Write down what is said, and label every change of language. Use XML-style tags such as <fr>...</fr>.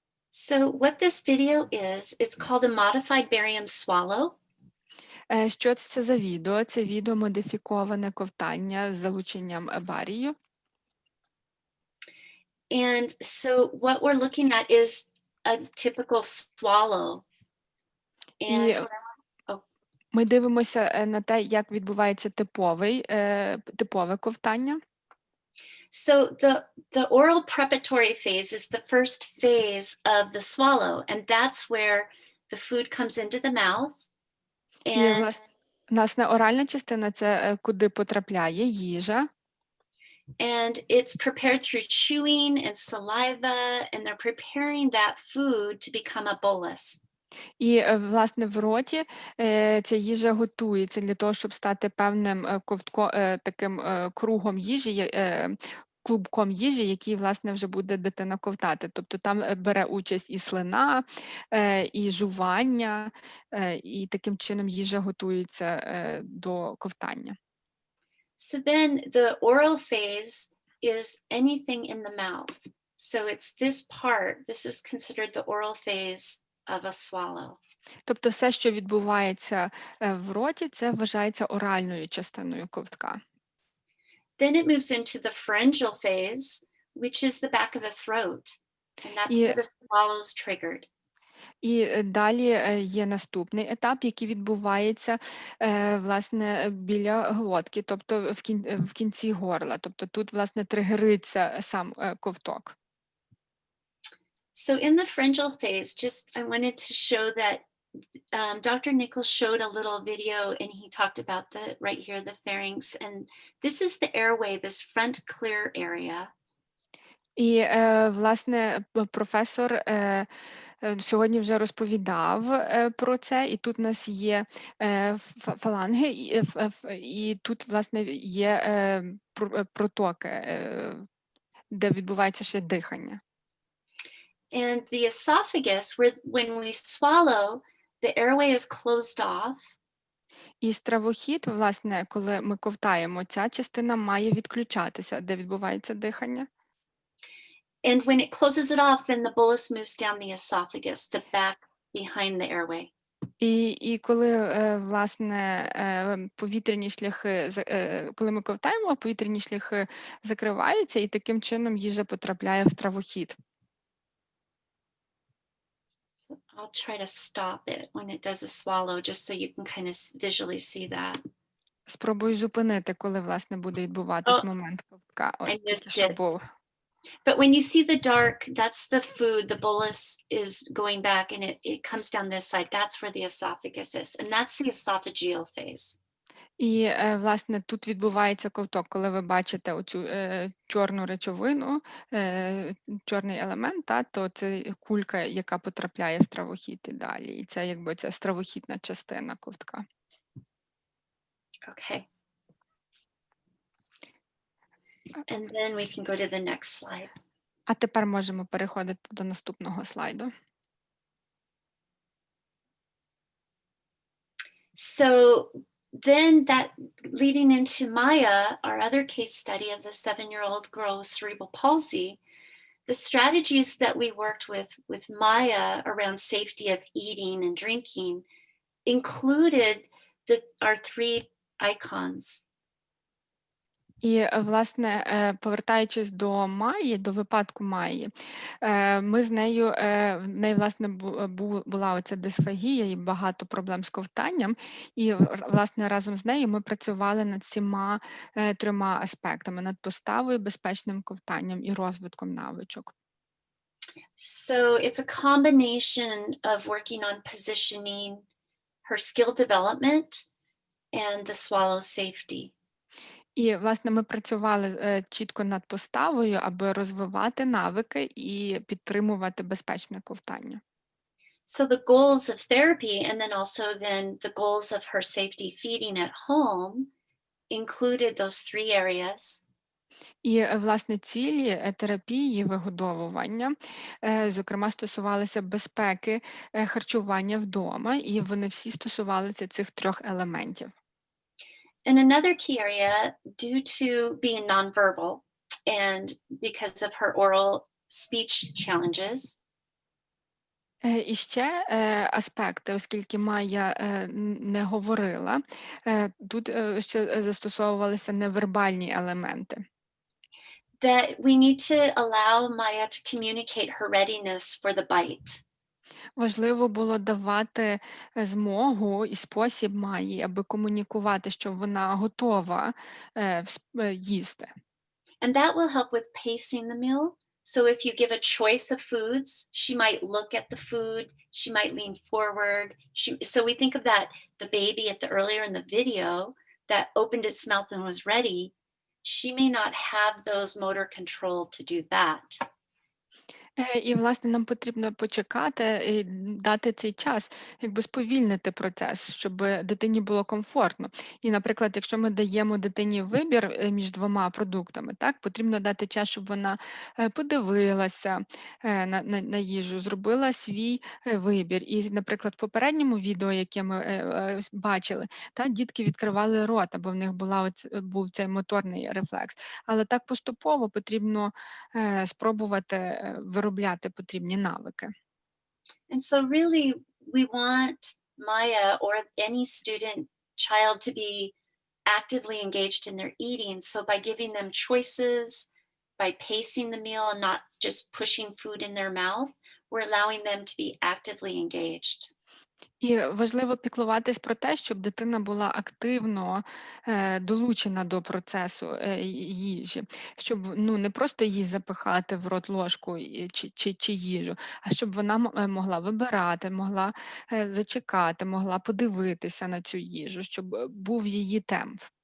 <en>So what this video is, it's called a modified barium swallow.</en> <uk>Що це за відео? Це відео модифіковане ковтання з залученням барію.</uk> <en>And so what we're looking at is a typical swallow. And</en> <uk>ми дивимося на те, як відбувається типове ковтання.</uk> <en>So the oral preparatory phase is the first phase of the swallow, and that's where the food comes into the mouth.</en> <uk>І, власне, оральна частина – це куди потрапляє їжа.</uk> <en>And it's prepared through chewing and saliva, and they're preparing that food to become a bolus.</en> <uk>І, власне, в роті ця їжа готується для того, щоб стати певним таким кругом їжі, клубком їжі, який, власне, вже буде дитина ковтати. Тобто там бере участь і слина, і жування, і таким чином їжа готується до ковтання.</uk> <en>So then the oral phase is anything in the mouth. So it's this part, this is considered the oral phase of a swallow.</en> <uk>Тобто все, що відбувається в роті, це вважається оральною частиною ковтка.</uk> <en>Then it moves into the pharyngeal phase, which is the back of the throat. And that's where the swallow's triggered.</en> <uk>І далі є наступний етап, який відбувається, власне, біля глотки, тобто в кінці горла. Тобто тут, власне, тригериться сам ковток.</uk> <en>So in the pharyngeal phase, just I wanted to show that Dr. Nichols showed a little video and he talked about the right here, the pharynx, and this is the airway, this front clear area.</en> <uk>І, власне, професор сьогодні вже розповідав про це, і тут у нас є фаланги, і тут, власне, є протоки, де відбувається ще дихання.</uk> <en>And the esophagus, when we swallow, the airway is closed off.</en> <uk>І стравохід, власне, коли ми ковтаємо, ця частина має відключатися, де відбувається дихання.</uk> <en>And when it closes it off, then the bolus moves down the esophagus, the back behind the airway.</en> <uk>І коли, власне, повітряні шляхи, коли ми ковтаємо, повітряні шляхи закриваються, і таким чином їжа потрапляє в стравохід.</uk> <en>So I'll try to stop it when it does a swallow, just so you can kind of visually see that.</en> <uk>Спробую зупинити, коли, власне, буде відбуватись момент ковтка.</uk> <en>I</en> <uk>От тільки</uk> <en>missed</en> <uk>що</uk> <en>it.</en> <uk>був.</uk> <en>But when you see the dark, that's the food, the bolus is going back and it comes down this side. That's where the esophagus is. And that's the esophageal phase.</en> <uk>І, власне, тут відбувається ковток, коли ви бачите оцю чорну речовину, чорний елемент, то це кулька, яка потрапляє в стравохід і далі. І це якби ця стравохідна частина ковтка.</uk> <en>Okay. And then we can go to the next slide.</en> <uk>А тепер можемо переходити до наступного слайду.</uk> <en>So then that leading into Maya, our other case study of the 7-year-old girl with cerebral palsy, the strategies that we worked with Maya around safety of eating and drinking included our 3 icons.</en> <uk>І, власне, повертаючись до Майї, до випадку Майї, ми з нею, в неї, власне, була оця дисфагія і багато проблем з ковтанням, і, власне, разом з нею ми працювали над всіма 3 аспектами, над поставою, безпечним ковтанням і розвитком навичок.</uk> <en>So it's a combination of working on positioning, her skill development, and the swallow safety.</en> <uk>І, власне, ми працювали чітко над поставою, аби розвивати навики і підтримувати безпечне ковтання.</uk> <en>So the goals of therapy and then also the goals of her safety feeding at home included those 3 areas.</en> <uk>І, власне, цілі терапії вигодовування, зокрема, стосувалися безпеки харчування вдома, і вони всі стосувалися цих 3 елементів.</uk> <en>And another key area, due to being nonverbal and because of her oral speech challenges.</en> <uk>І ще аспекти, оскільки Майя не говорила, тут ще застосовувалися невербальні елементи.</uk> <en>That we need to allow Maya to communicate her readiness for the bite.</en> <uk>Важливо було давати змогу і спосіб Майї, аби комунікувати, що вона готова їсти.</uk> <en>And that will help with pacing the meal. So if you give a choice of foods, she might look at the food, she might lean forward. So we think of that, the baby earlier in the video that opened its mouth and was ready. She may not have those motor control to do that.</en> <uk>І, власне, нам потрібно почекати і дати цей час, якби сповільнити процес, щоб дитині було комфортно. І, наприклад, якщо ми даємо дитині вибір між 2 продуктами, так, потрібно дати час, щоб вона подивилася на їжу, зробила свій вибір. І, наприклад, в попередньому відео, яке ми бачили, дітки відкривали рота, бо в них був цей моторний рефлекс. Але так поступово потрібно спробувати виробляти потрібні навики.</uk> <en>And so really we want Maya or any child to be actively engaged in their eating. So by giving them choices, by pacing the meal and not just pushing food in their mouth, we're allowing them to be actively engaged.</en> <uk>І важливо піклуватись про те, щоб дитина була активно долучена до процесу їжі, щоб не просто їй запихати в рот ложку чи їжу, а щоб вона могла вибирати, могла зачекати, могла подивитися на цю їжу, щоб був її темп.</uk>